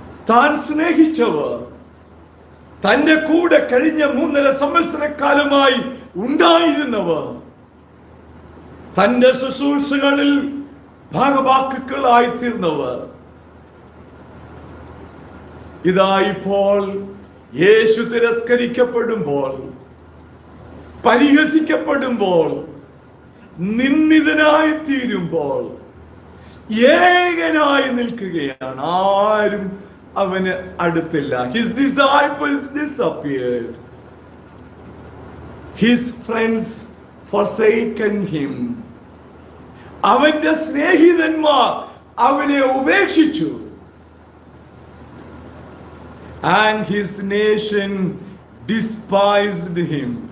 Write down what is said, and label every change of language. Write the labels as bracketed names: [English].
[Malayalam] താൻ സ്നേഹിച്ചവർ, തന്റെ കൂടെ കഴിഞ്ഞ 3.5 സംവത്സരക്കാലമായി ഉണ്ടായിരുന്നവർ, തന്റെ ശുശ്രൂഷകളിൽ ഭാഗവാക്കുകളായിത്തീർന്നവർ, ഇതാ ഇപ്പോൾ യേശു തിരസ്കരിക്കപ്പെടുമ്പോൾ, പരിഹസിക്കപ്പെടുമ്പോൾ, നിന്ദിതനായി തീരുമ്പോൾ ഏകനായി നിൽക്കുകയാണ്. ആരും അവന് അടുത്തില്ല. [English] His disciples disappeared. His friends forsaken him. [Malayalam] അവന്റെ സ്നേഹിതന്മാർ അവനെ ഉപേക്ഷിച്ചു. [English] And his nation despised him.